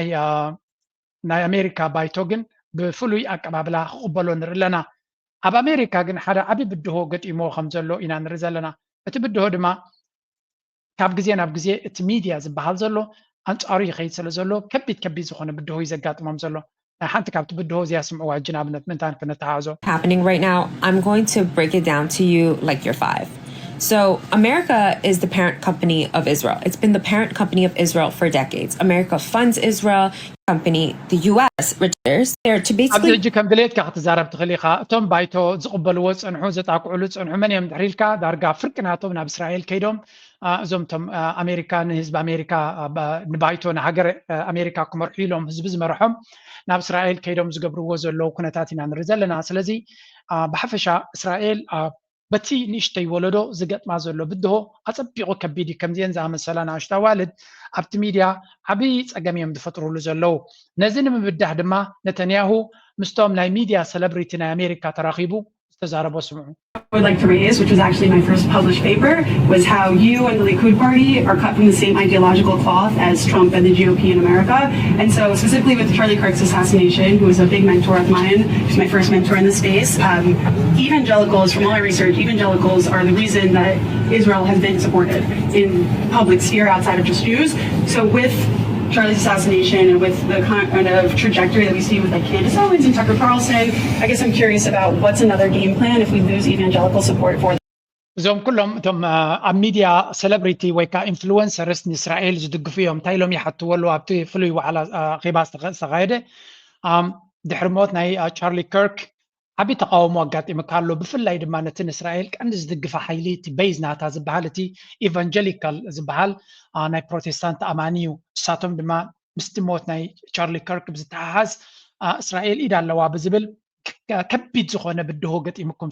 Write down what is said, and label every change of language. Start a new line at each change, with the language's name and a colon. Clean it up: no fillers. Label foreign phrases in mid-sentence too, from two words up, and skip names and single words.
Tigrinya: ናይ ኣሜሪካ ባይቶ ግን ብፍሉይ ኣቀባብላ ክቕበሎ ንርኢ ኣለና ኣብ ኣሜሪካ ግን ሓደ ዓብዪ ብድሆ ገጢሞ ከም ዘሎ ኢና ንርኢ ዘለና እቲ ብድሆ ድማ ካብ ግዜ ናብ ግዜ እቲ ሚድያ ዝበሃል ዘሎ ኣንጻሩ ይኸይድ ስለ ዘሎ ከቢድ ዝኾነ ብድሆ እዩ ዘጋጥሞም ዘሎ ሓንቲ ካብቲ ብድሆ እዚኣ ስምዕዋ ሕጂ ንኣብነት ምንታን ክነተሓዞ
English: happening right now I'm going to break it down to you like you're 5. So America is the parent company of Israel. It's been the parent company of Israel for decades. America funds Israel company, the US returns there to basically
Tigrinya: ኣብዚ ሕጂ ከም ድሌትካ ክትዛረብ ትኽእል ኢኻ እቶም ባይቶ ዝቕበልዎ ፀንሑ ዘጣቅዕሉ ፀንሑ መን እዮም ድሕር ኢልካ ዳርጋ ፍርቅናቶም ናብ እስራኤል ከይዶም እዞም ቶም ኣሜሪካ ንህዝቢ ኣሜሪካ ንባይቶ ንሃገር ኣሜሪካ ክመርሑ ኢሎም ህዝቢ ዝመርሖም ናብ እስራኤል ከይዶም ዝገብርዎ ዘለዉ ኩነታት ኢና ንርኢ ዘለና ስለዚ ብሓፈሻ እስራኤል በቲ ንእሽተይ ወለዶ ዝገጥማ ዘሎ ብድሆ ኣፀቢቑ ከቢድ እዩ ከምዚአን ዝኣመሰላ ንኣሽቱ ኣዋልድ ኣብቲ ሚድያ ዓብዪ ፀገም እዮም ዝፈጥሩሉ ዘለዉ ነዚ ንምብዳህ ድማ ነተንያሁ ምስቶም ናይ ሚድያ ሰለብሪቲ ናይ ኣሜሪካ ተራኺቡ ዝተዛረቦ ስምዑ
English: I would like to raise, which was actually my first published paper, was how you and the Likud party are cut from the same ideological cloth as Trump and the GOP in America. And so specifically with Charlie Kirk's assassination, who was a big mentor of mine, who's my first mentor in the space, evangelicals, from all my research, evangelicals are the reason that Israel has been supported in public sphere outside of just Jews. So with Charlie's assassination and with the kind of trajectory that we see with like Candace Owens and Tucker Carlson, I guess I'm curious about what's another game plan if we lose evangelical support for them.
Tigrinya: እዞም ኩሎም እቶም ኣብ ሚድያ ሴሌብሪቲ ወይ ከዓ ኢንፍሉዌንሰርስ ንእስራኤል ዝድግፉ እዮም እንታይ ኢሎም ይሓትወሉ ኣብቲ ፍሉይ ዋዕላ ኼባ ዝተኻየደ ድሕሪ ሞት ናይ ቻርሊ ከርክ ዓብዪ ተቃውሞ ኣጋጢሙካ ኣሎ ብፍላይ ድማ ነቲ ንእስራኤል ቀንዲ ዝድግፋ ሓይሊ እቲ ቤዝ ናታ ዝበሃል እቲ ኢቫንጀሊካል ዝበሃል ናይ ፕሮቴስታንት ኣማኒ እዩ ንሳቶም ድማ ምስቲ ሞት ናይ ቻርሊ ከርክ ብዝተሓሓዝ እስራኤል ኢድ ኣለዋ ብዝብል ከቢድ ዝኾነ ብድሆ ገጢሙ